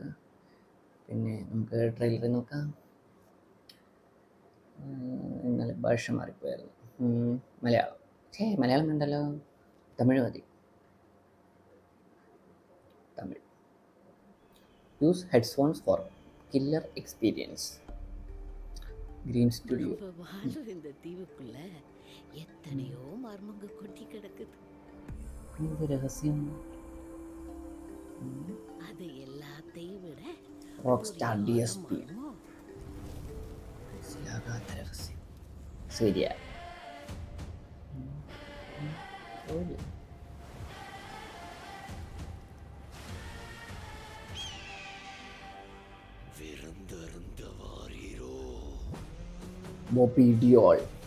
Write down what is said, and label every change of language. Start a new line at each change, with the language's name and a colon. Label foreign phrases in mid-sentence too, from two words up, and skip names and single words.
Malayalam: പിന്നെ നമുക്ക് ട്രെയിലറിൽ നോക്കാം. ഇന്നലെ ഭാഷ മാറിപ്പോയായിരുന്നു. മലയാളം മലയാളം വേണ്ടല്ലോ, തമിഴ് മതി. തമിഴ്.
English: use headphones for killer experience.
Malayalam: ഗ്രീൻ സ്റ്റുഡിയോ.
Tamil: இந்த தீவுக்குள்ள எத்தனையோ மர்மங்க கொட்டி கிடக்குது.
Malayalam: ഇത് രഹസ്യം.
Tamil: அது எல்லாத்தையும் விட
Malayalam: റോക്ക് സ്റ്റാർ DSP. രഹസ്യം. സൂര്യ. ബോബി ഡിയോൾ.